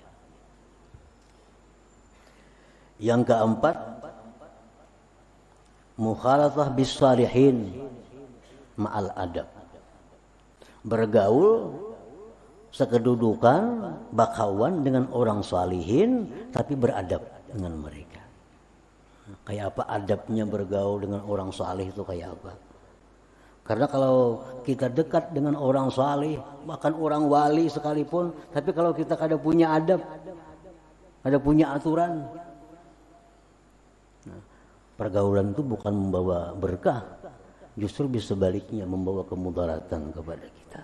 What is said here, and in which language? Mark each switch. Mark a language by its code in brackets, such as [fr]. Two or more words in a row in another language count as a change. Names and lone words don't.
[ar] Yang keempat, مخالطة بالصالحين مع الأدب. [id] Bergaul sekedudukan bakawan dengan orang salihin tapi beradab dengan mereka. Kayak apa adabnya bergaul dengan orang salih itu kayak apa? Karena kalau kita dekat dengan orang salih, bahkan orang wali sekalipun, tapi kalau kita kada punya adab, kada punya aturan, nah, pergaulan itu bukan membawa berkah, justru bisa sebaliknya membawa kemudaratan kepada kita.